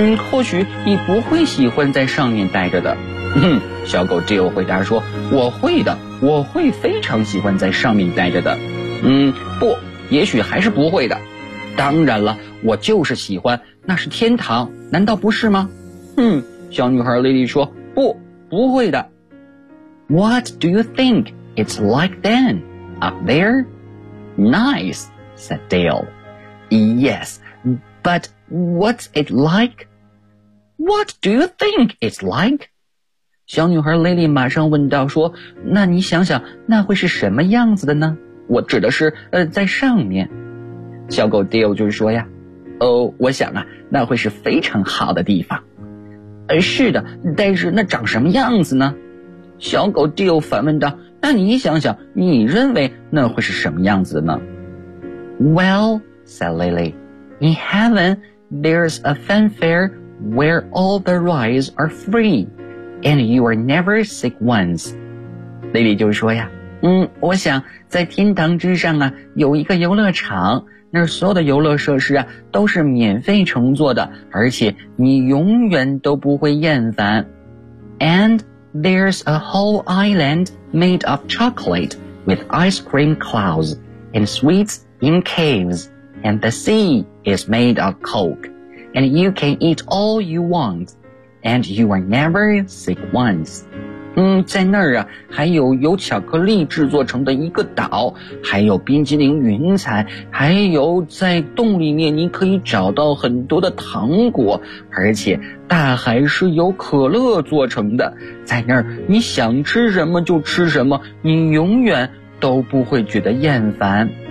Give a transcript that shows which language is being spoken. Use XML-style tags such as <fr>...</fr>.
<zh>或许你不会喜欢在上面待着的。小狗 Dale 回答说，我会的，我会非常喜欢在上面待着的。不，也许还是不会的。当然了，我就是喜欢，那是天堂，难道不是吗？小女孩 Lily 说，不，不会的。</zh> <en>What do you think it's like then, up there? Nice, said Dale. Yes, but what's it like? What do you think it's like?</en> <zh>小女孩 Lily 马上问道说，那你想想那会是什么样子的呢？我指的是在上面。小狗 Dale 就说呀，哦，我想啊，那会是非常好的地方。是的，但是那长什么样子呢？小狗 Dale 反问道，那你想想，你认为那会是什么样子呢？</zh> <en>Well, said Lily, in heaven, there's a fanfare where all the rides are free, and you are never sick once.</en> <zh>Lily 就说呀，我想在天堂之上啊，有一个游乐场，那所有的游乐设施啊，都是免费乘坐的，而且你永远都不会厌烦。</zh> <en>AndThere's a whole island made of chocolate with ice cream clouds and sweets in caves, and the sea is made of coke, and you can eat all you want, and you are never sick once.</en> <zh>在那儿啊，还有由巧克力制作成的一个岛，还有冰激凌云彩，还有在洞里面你可以找到很多的糖果，而且大海是由可乐做成的，在那儿你想吃什么就吃什么，你永远都不会觉得厌烦。</zh>